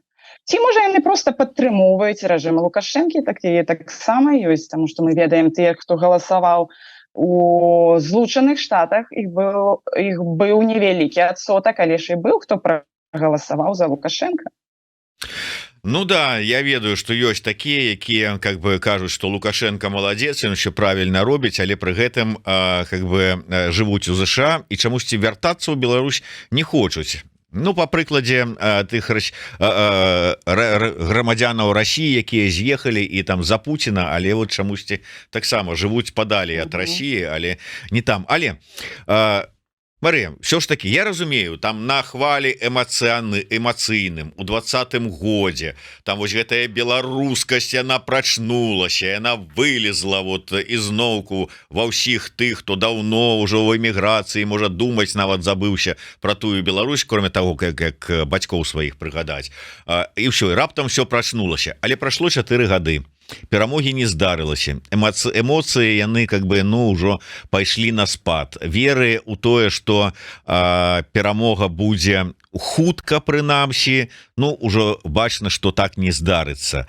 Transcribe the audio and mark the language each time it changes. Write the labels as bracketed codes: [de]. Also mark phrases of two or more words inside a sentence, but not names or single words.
[be] Ці, можа, яны проста падтрымоўваюць рэжым Лукашэнкі, такія таксама ёсць, таму што мы ведаем тых, хто галасаваў у Злучаных Штатах, іх быў невялікі адсотак, але ж і быў, хто прагаласаваў за Лукашэнка. Ну да, я ведаю, что ёсць такія, якія [ru] как бы [be] кажуць, что Лукашенко молодец, ён еще правильно робіць, але пры гэтым [ru] как бы [be] жывуць у ЗША і чамусьці вяртацца ў Беларусь не хочуць. Ну, по прыкладзе тых грамадзянаў России, якія з'ехалі і там за Путина, але вот чамусьці таксама жывуць падалей ад России, але не там. Але Марыя, [ru] все ж таки [be] я разумею, там на хвалі эмацыйным у 20-м годзе там вось гэтая беларускасць, яна прачнулася, яна вылезла вот ізноўку ва ўсіх тых, хто даўно ўжо ў эміграцыі можа думаць, нават забыўся про тую Беларусь, [ru] кроме того, [be] як бацькоў сваіх прыгадаць, і ўсё, і раптам все прачнулася, але прайшло 4 гады. Перамогі не здарылася, эмоцыі яны [ru] как бы [be] ну ўжо пайшлі на спад, веры у тое, што перамога будзе хутка, прынамсі, ну ўжо бачна, што так не здарыцца.